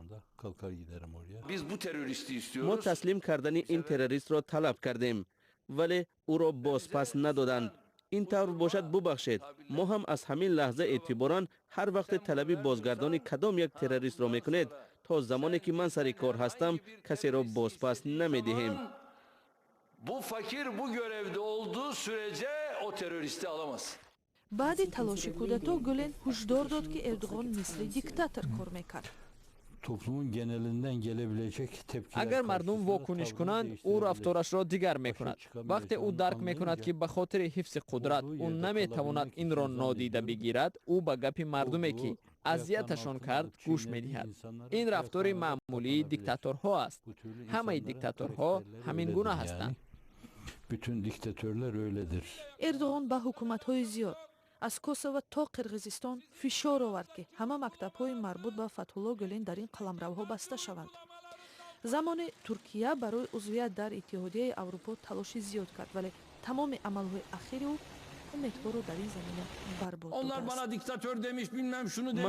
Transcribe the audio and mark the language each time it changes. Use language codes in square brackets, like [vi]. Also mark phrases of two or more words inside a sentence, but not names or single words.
[fa] ما تسلیم کردن این تروریست را طلب کردیم ولی او را بازپس ندادند. این طور باشد ببخشید، ما هم از همین لحظه اعتباراً هر وقت طلب بازگردانی کدام یک تروریست را میکنید تا زمانی که من سر کار هستم کسی را بازپس نمیدهیم. [tr] Bu fakir bu görevde olduğu sürece o teröristi alamaz. [fa] بعد تلاش کودتا گولن هشدار داد که اردوغان مثل دیکتاتور کار میکرد. اگر مردم واکنش کنند او رفتارش را دیگر میکند. وقتی او درک میکند که به خاطر حفظ قدرت او نمیتواند این را نادیده بگیرد، او به گپ مردمی که اذیتشان کرد گوش میدهد. این رفتار معمولی دیکتاتورها است. همه دیکتاتورها همین گونه هستند. اردوغان با حکومت‌های زیاد [tg] аз Косово то Қирғизистон фишор овард ки ҳама мактабҳои марбут ба Фатҳулло Гулен дар ин қаламравҳо баста шаванд. замоне Туркия барои узвият дар Иттиҳодияи Аврупо талоши зиёд кард, вале тамоми амалҳои ахири ӯ умедҳоро дар ин замина барбод додааст.